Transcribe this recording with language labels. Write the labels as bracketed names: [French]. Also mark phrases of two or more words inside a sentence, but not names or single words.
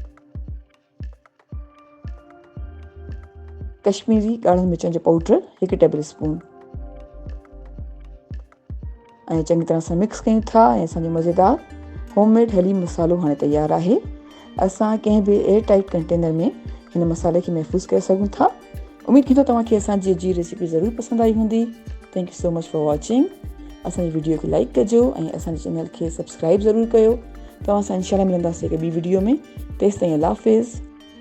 [Sindhi] कश्मीरी ॻाढ़नि मिर्चनि जो पाउडर 1 [English] table spoon [Sindhi] ऐं चङी तरह सां मिक्स कयूं था ऐं असांजो मज़ेदार होममेड हलीम मसालो हाणे तयारु आहे। असां कंहिं बि [English] air tight container [Sindhi] में हिन मसाले खे महफ़ूज़ करे सघूं था। उम्मीद थी थो तव्हांखे असांजी जी रेसिपी ज़रूरु पसंदि आई हूंदी। [English] thank you so much for watching. [Sindhi] असांजी वीडियो खे लाइक कजो ऐं असांजे चैनल खे सब्सक्राइब ज़रूरु कयो। तव्हां सां इंशाल्लाह मिलंदासीं हिकु ॿी वीडियो में। तेसिताईं अल्लाह हाफ़िज़।